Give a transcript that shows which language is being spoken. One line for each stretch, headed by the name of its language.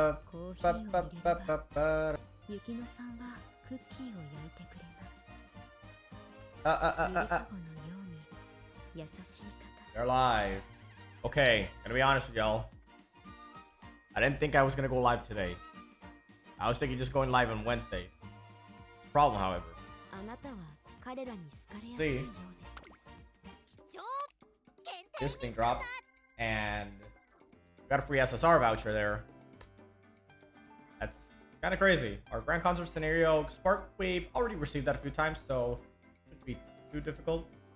Japanese: コーヒーを入れれば、雪乃さんはクッキーを焼いてくれます。ゆりかごのように優しい方。
English: They're live. Okay, gonna be honest with y'all. I didn't think I was gonna go live today. I was thinking just going live on Wednesday. Problem, however.
Japanese: あなたは彼らに好かれやすいようです。
English: This thing dropped, and got a free SSR voucher there. That's kind of crazy. Our grand concert scenario, Spark Wave, already received that a few times, so it shouldn't be too difficult.